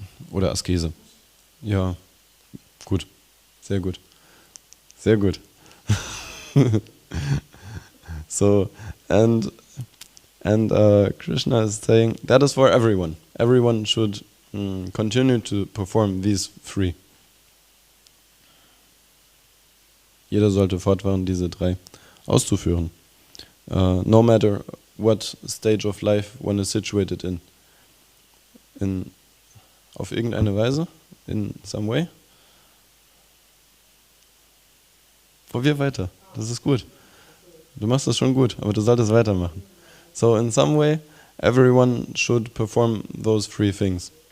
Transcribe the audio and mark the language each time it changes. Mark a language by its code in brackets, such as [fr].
[de] Oder Askese. Ja. Gut, sehr gut, sehr gut. [en] So, and Krishna is saying that is for everyone. Everyone should continue to perform these three. [de] Jeder sollte fortfahren, diese drei auszuführen. [en] No matter what stage of life one is situated in [de] auf irgendeine Weise, [en] in some way. [de] Probier weiter, das ist gut. Du machst das schon gut, aber du solltest weitermachen. [en] So in some way, everyone should perform those three things.